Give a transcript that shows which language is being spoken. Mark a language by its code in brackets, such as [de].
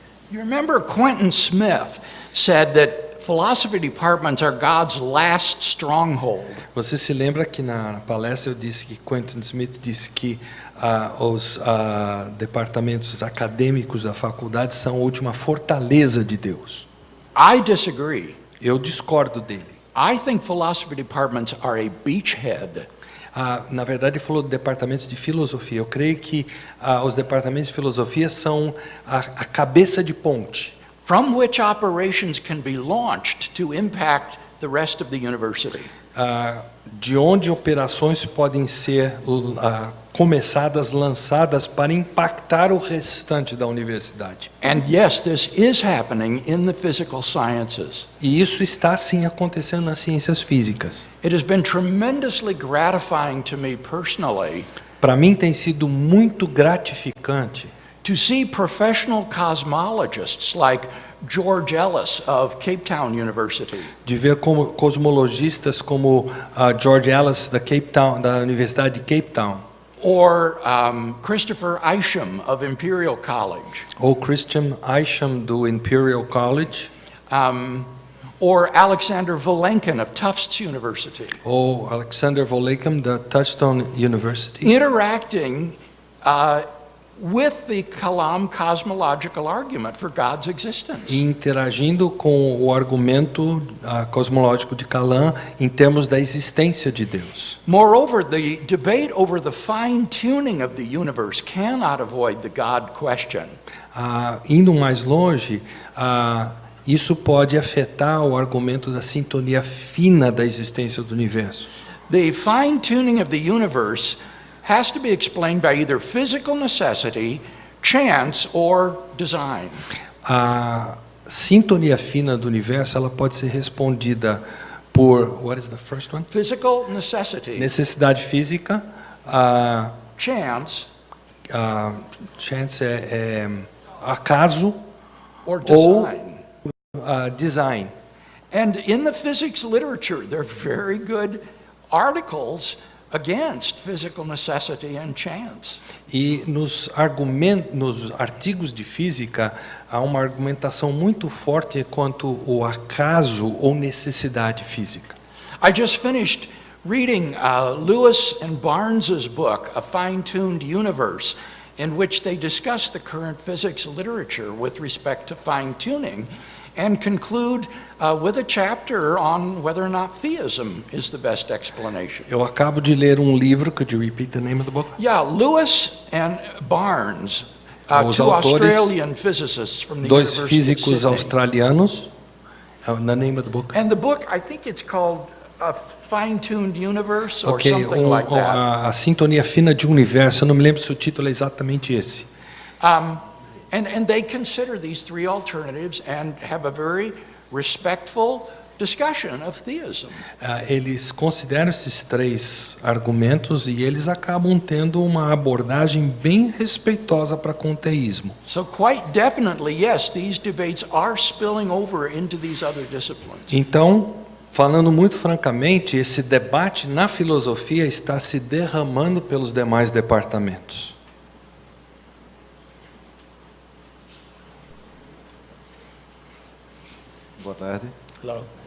[en] You remember Quentin Smith said that philosophy departments are God's last stronghold. [pt] Você se lembra que na palestra eu disse que Quentin Smith disse que os departamentos acadêmicos da faculdade são a última fortaleza de Deus? [en] I disagree. [pt] Eu discordo dele. [en] I think philosophy departments are a beachhead. [pt] Na verdade, ele falou de departamentos de filosofia. Eu creio que os departamentos de filosofia são a cabeça de ponte. [en] From which operations can be launched to impact the rest of the university. [pt] De onde operações podem ser começadas, lançadas para impactar o restante da universidade. [en] And yes, this is happening in the physical sciences. [pt] E isso está sim acontecendo nas ciências físicas. [en] It has been tremendously gratifying to me personally. [pt] Para mim tem sido muito gratificante [en] To see professional cosmologists like George Ellis of Cape Town University. [pt] De ver como cosmologistas como George Ellis da Universidade de Cape Town. [en] Or Christopher Isham of Imperial College. [pt] Ou Christian Isham do Imperial College. [en] Or Alexander Volenkin of Tufts University. [pt] Ou Alexander Volenkin da Touchstone University. [en] Interacting with the Kalam cosmological argument for God's existence. [pt] Interagindo com o argumento cosmológico de Kalam em termos da existência de Deus. [en] Moreover, the debate over the fine-tuning of the universe cannot avoid the God question. [pt] Indo mais longe, isso pode afetar o argumento da sintonia fina da existência do universo. [en] The fine-tuning of the universe has to be explained by either physical necessity, chance, or design. [pt] A sintonia fina do universo, ela pode ser respondida por [en] what is the first one? Physical necessity. [pt] Necessidade física. [en] Chance. [pt] Chance é acaso [en] or design. [pt] Ou design. [en] And in the physics literature, there are very good articles against physical necessity and chance. [pt] E nos artigos de física há uma argumentação muito forte quanto o acaso ou necessidade física. [en] I just finished reading Lewis and Barnes's book, A Fine-Tuned Universe, in which they discuss the current physics literature with respect to fine-tuning, and conclude with a chapter on whether or not theism is the best explanation. [pt] Eu acabo de ler um livro, [en] could you repeat the name of the book? Yeah, Lewis and Barnes, two Australian physicists from the [pt] dois [en] University [pt] físicos [en] of Sydney. [pt] Australianos. [en] The name of the book? And the book, I think it's called A Fine-Tuned Universe or something like that. [pt] A sintonia fina de universo, eu não me lembro se o título é exatamente esse. [en] And they consider these three alternatives and have a very respectful discussion of theism. [pt] Eles consideram esses três argumentos e eles acabam tendo uma abordagem bem respeitosa para com o teísmo. [en] So quite definitely, yes, these debates are spilling over into these other disciplines. [pt] Então, falando muito francamente, esse debate na filosofia está se derramando pelos demais departamentos. Boa tarde. [en] Hello.